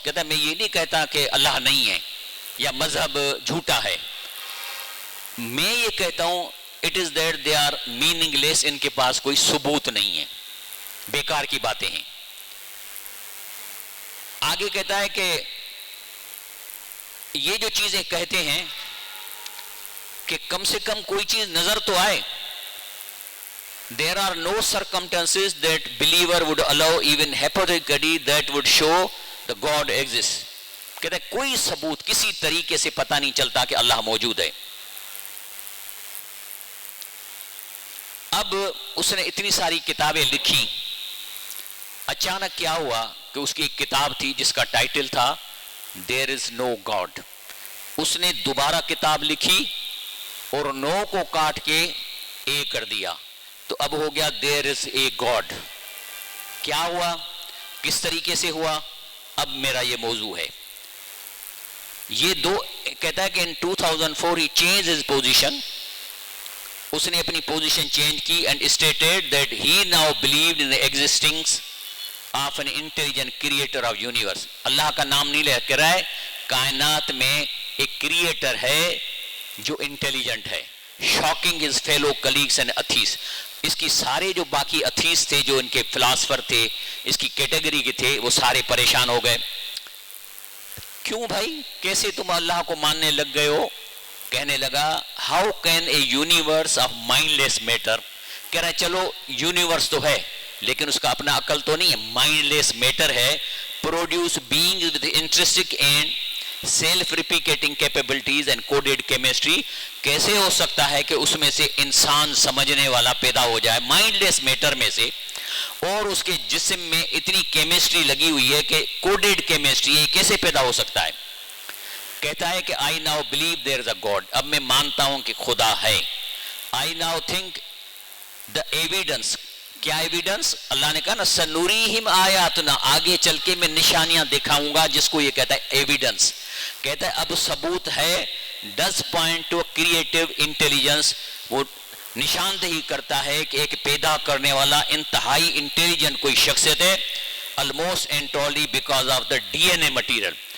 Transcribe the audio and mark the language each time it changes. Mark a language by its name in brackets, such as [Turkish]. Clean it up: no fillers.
[Urdu] کہتا ہے میں یہ نہیں کہتا کہ اللہ نہیں ہے یا مذہب جھوٹا ہے, میں یہ کہتا ہوں [English] it is that they are meaningless, [Urdu] ان کے پاس کوئی ثبوت نہیں ہے, بیکار کی باتیں ہیں. آگے کہتا ہے کہ یہ جو چیزیں کہتے ہیں کہ کم سے کم کوئی چیز نظر تو آئے. [English] There are no circumstances that believer would allow even hypothetically that would show the God exists. [Urdu] کہتا ہے کوئی ثبوت کسی طریقے سے پتہ نہیں چلتا کہ اللہ موجود ہے. اب اس نے اتنی ساری کتابیں لکھی, اچانک کیا ہوا کہ اس کی ایک کتاب تھی جس کا ٹائٹل تھا [English] There is no God. [Urdu] اس نے دوبارہ کتاب لکھی اور 9 کو کاٹ کے اے کر دیا, تو اب ہو گیا [English] There is a God. [Urdu] کیا ہوا, کس طریقے سے ہوا, اب میرا یہ موضوع ہے. یہ دو کہتا ہے کہ [English] in 2004 he changed his position. [Urdu] اس نے اپنی پوزیشن چینج کی [English] and stated that he now believed in the existence of an intelligent creator of universe. [Urdu] اللہ کا نام نہیں لے کر رہا ہے, کائنات میں ایک کریٹر ہے جو انٹیلیجنٹ ہے. [English] Shocking his fellow colleagues and atheists. [Urdu] اس کی سارے جو باقی اتھیس تھے, جو ان کے فلاسفر تھے, اس کی کیٹیگری کے تھے, وہ سارے پریشان ہو گئے. کیوں بھائی, کیسے تم اللہ کو ماننے لگ گئے ہو؟ کہنے لگا [English] How can a universe of mindless matter. [Urdu] کہہ رہا ہے چلو یونیورس تو ہے لیکن اس کا اپنا عقل تو نہیں ہے, مائنڈ لیس میٹر ہے, [English] Produce being with intrinsic and self replicating capabilities and coded chemistry. [Urdu] کیسے ہو سکتا ہے کہ اس میں سے انسان سمجھنے والا پیدا ہو جائے مائنڈ لیس میٹر میں سے, اور اس کے جسم میں اتنی کیمسٹری لگی ہوئی ہے کہ کوڈیڈ کیمسٹری, یہ کیسے پیدا ہو سکتا ہے؟ کہتا ہے کہ [English] I now believe there is a God. [Urdu] اب میں مانتا ہوں کہ خدا ہے. [English] I now think the evidence. [Urdu] کیا ایویڈنس؟ اللہ نے کہا نا سنوریہم آیاتنا, آگے چل کے میں نشانیاں دکھاؤں گا, جس کو یہ کہتا ہے ایویڈنس. کہتا ہے اب ثبوت ہے, [English] does point to creative intelligence. [Urdu] وہ نشاندہی کرتا ہے کہ ایک پیدا کرنے والا انتہائی انٹیلیجنٹ کوئی شخصیت ہے, [English] almost entirely because of the DNA material.